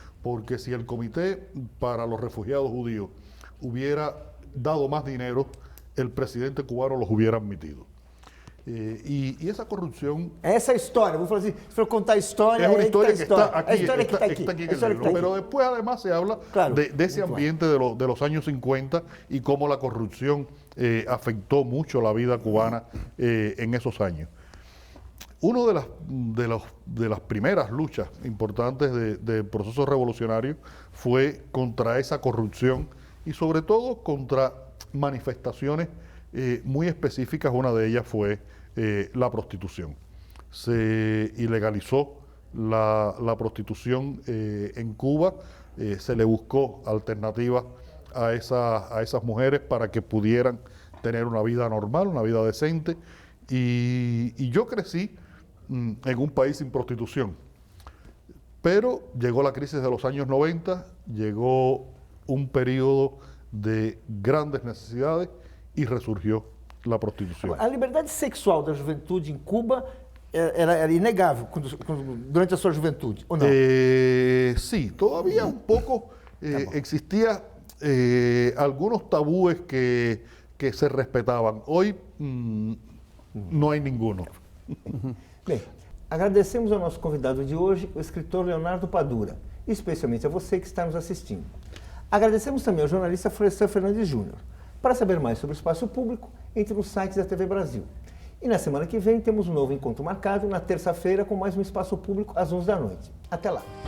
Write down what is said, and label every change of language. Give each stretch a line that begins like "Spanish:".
Spanish: Porque si el Comité para los Refugiados Judíos hubiera dado más dinero, el presidente cubano los hubiera admitido. Y esa corrupción...
Portuguese: Esa história, vou falar assim, se for contar a história...
Spanish: Es una historia que está aquí,
Portuguese: a história que
Spanish: está aquí en el libro, pero después además se habla de ese ambiente de los años 50 y cómo la corrupción afectó mucho la vida cubana en esos años. Una de las primeras luchas importantes del proceso revolucionario fue contra esa corrupción y sobre todo contra manifestaciones muy específicas. Una de ellas fue la prostitución. Se ilegalizó la prostitución en Cuba, se le buscó alternativas a esas mujeres para que pudieran tener una vida normal, una vida decente. Y yo crecí en un país sin prostitución. Pero llegó la crisis de los años 90, llegó un periodo de grandes necesidades y resurgió la prostitución.
Portuguese: A liberdade sexual da juventude em Cuba era inegável durante a sua juventude, ou não?
Spanish: Sí, todavía un poco existía algunos tabúes que se respetaban. Hoy no hay ninguno.
Portuguese: Bem, agradecemos ao nosso convidado de hoje, o escritor Leonardo Padura, e especialmente a você que está nos assistindo. Agradecemos também ao jornalista Florestan Fernandes Júnior. Para saber mais sobre o espaço público, entre no site da TV Brasil. E na semana que vem temos um novo encontro marcado, na terça-feira, com mais um espaço público às 11 da noite. Até lá!